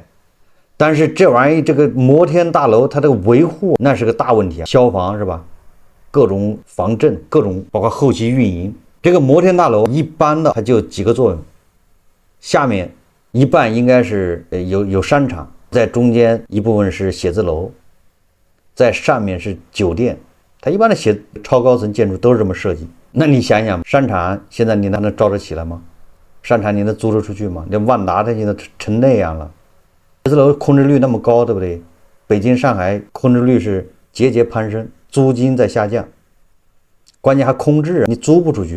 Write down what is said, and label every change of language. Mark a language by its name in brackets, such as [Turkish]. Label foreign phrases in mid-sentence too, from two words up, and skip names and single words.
[Chinese] 但是這玩意這個摩天大樓它的維護那是個大問題啊，消防是吧？各種防震，各種包括後期運營。這個摩天大樓一般的它就幾個作用，下面一半應該是有商場，在中間一部分是寫字樓，在上面是酒店。它一般的超高层建築都是這麼設計。那你想想，商場现在你能招得起來嗎？商場你能租得出去嗎？那萬達它現在成那樣了，寫字樓空置率那麼高，对不对？北京上海空置率是節節攀升，租金在下降，關鍵還空置，你租不出去。